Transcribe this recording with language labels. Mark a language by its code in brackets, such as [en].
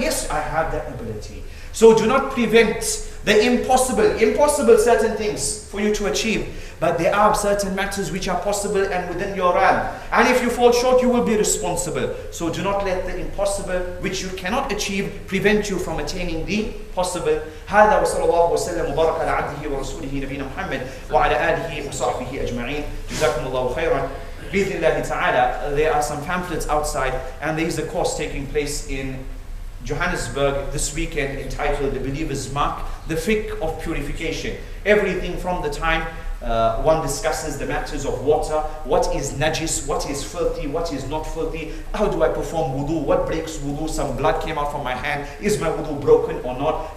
[en] Yes, I have that ability. So do not prevent the impossible certain things for you to achieve. But there are certain matters which are possible and within your realm. And if you fall short, you will be responsible. So do not let the impossible, which you cannot achieve, prevent you from attaining the possible. [ar] هذا وصلى الله وسلم وبارك على عبده ورسوله نبينا محمد وعلى آله وصحبه أجمعين. جزاكم الله خيرا. بإذن الله تعالى, [en] there are some pamphlets outside, and there is a course taking place in Johannesburg this weekend entitled The Believer's Mark, the fiqh of purification. Everything from the time one discusses the matters of water, what is najis, what is filthy, what is not filthy, how do I perform wudu, what breaks wudu, some blood came out from my hand, is my wudu broken or not?